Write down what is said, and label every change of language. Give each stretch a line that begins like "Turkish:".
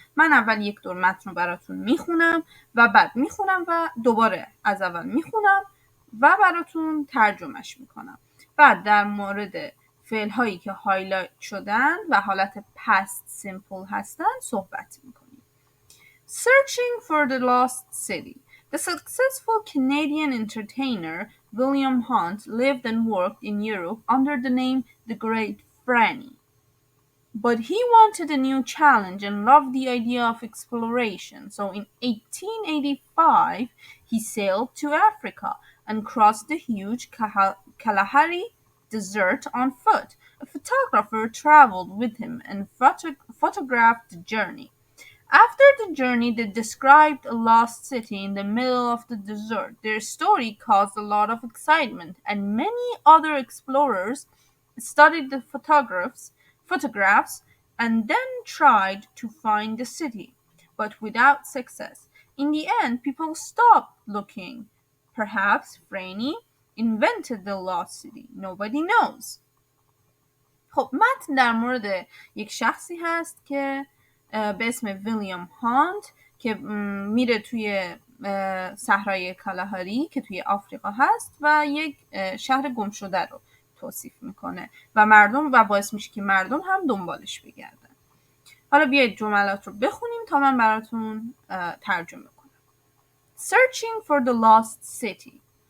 Persian: من اول یک دور متن رو براتون میخونم و بعد میخونم و دوباره از اول میخونم و براتون ترجمهش میکنم. بعد در مورد فعل هایی که هایلایت شدن و حالت past simple هستن صحبت میکنیم.
English: Searching for the lost city. The successful Canadian entertainer William Hunt lived and worked in Europe under the name The Great Franny. But he wanted a new challenge and loved the idea of exploration. So in 1885, he sailed to Africa and crossed the huge Kalahari Desert on foot. A photographer traveled with him and photographed the journey. After the journey, they described a lost city in the middle of the desert. Their story caused a lot of excitement, and many other explorers studied the photographs and then tried to find the city, but without success. In the end, people stopped looking. Perhaps Franny invented the lost city. Nobody knows.
Persian: خب متن در مورد یک شخصی هست که به اسم ویلیام هانت که میره توی صحرای کالاهاری که توی آفریقا هست و یک شهر گم شده رو توصیف میکنه و مردم و باعث میشه که مردم هم دنبالش بگردن. حالا بیایید جملات رو بخونیم تا من براتون ترجمه کنم.
English: Searching for the lost city.